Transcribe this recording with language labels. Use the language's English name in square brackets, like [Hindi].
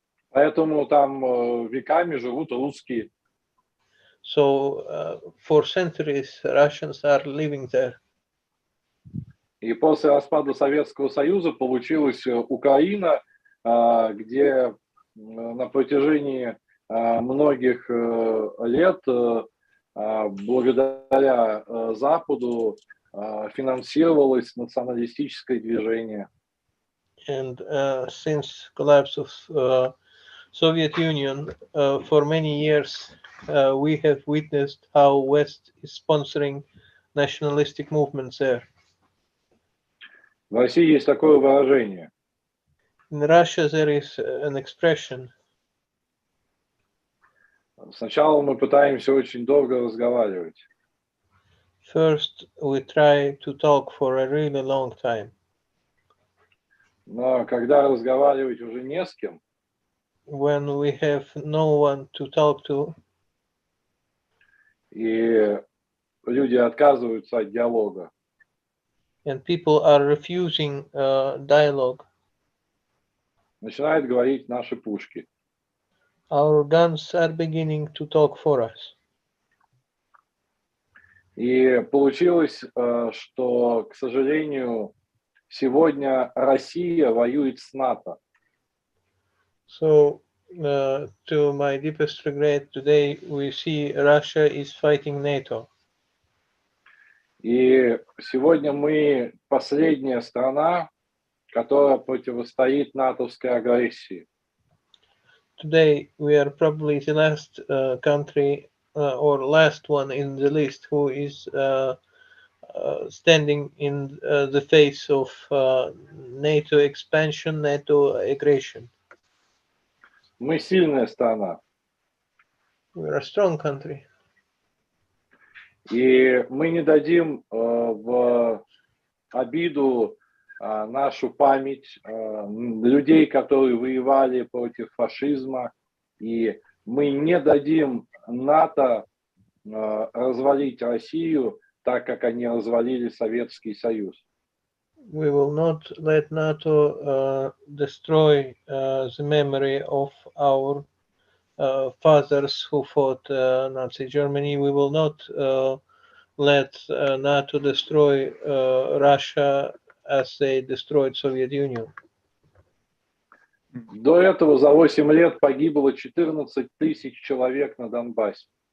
[Russian] Поэтому там веками живут русские. [English] So for centuries, Russians are living there. [Russian] И после распада Советского Союза получилась Украина, где на протяжении многих лет благодаря Западу финансировалось националистическое движение. [English] And since collapse of Soviet Union, for many years we have witnessed how West is sponsoring nationalistic movements there. [Russian] В России есть такое выражение. [English] In Russia there is an expression. [Russian] Сначала мы пытаемся очень долго разговаривать. [English] First, we try to talk for a really long time. [Russian] Но когда разговаривать уже не с кем, [English] when we have no one to talk to, [Russian] и люди отказываются от диалога, [English] and people are refusing dialogue. [Russian] Начинают говорить наши пушки. [English] Our guns are beginning to talk for us. [Russian] И получилось, что, к сожалению, сегодня Россия воюет с НАТО. [English] So, to my deepest regret, today we see Russia is fighting NATO. [Russian] И сегодня мы последняя страна, которая противостоит натовской агрессии. [English] Today we are probably the last country or last one in the list who is standing in the face of NATO expansion, NATO aggression. [Russian] Мы сильная страна. [English] We are a strong country. [Russian] И мы не дадим в обиду нашу память людей, которые воевали против фашизма. И мы не дадим НАТО развалить Россию так, как они развалили Советский Союз. [English] We will not let NATO destroy the memory of our fathers who fought Nazi Germany. We will not let NATO destroy Russia as they destroyed Soviet Union. [Russian] До этого за 8 лет погибло 14 тысяч человек на Донбассе.